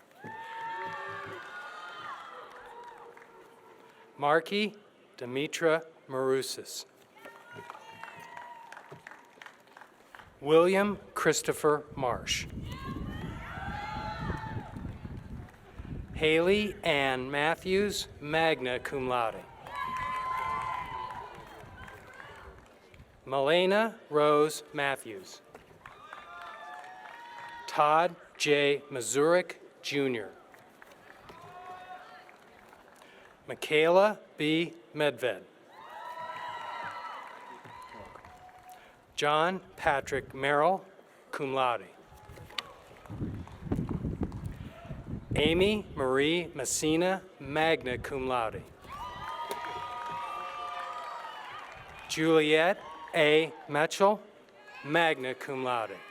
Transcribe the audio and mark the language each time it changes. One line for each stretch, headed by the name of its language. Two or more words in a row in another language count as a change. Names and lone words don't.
English: Marky Demetra Marousis. William Christopher Marsh. Haley Ann Matthews,
Latin: magna cum laude.
English: Malena Rose Matthews. Todd J. Mazurik, Jr. Michaela B. Medved. John Patrick Merrill,
Latin: cum laude.
English: Amy Marie Messina,
Latin: magna cum laude.
English: Juliet A. Metchell,
Latin: magna cum laude.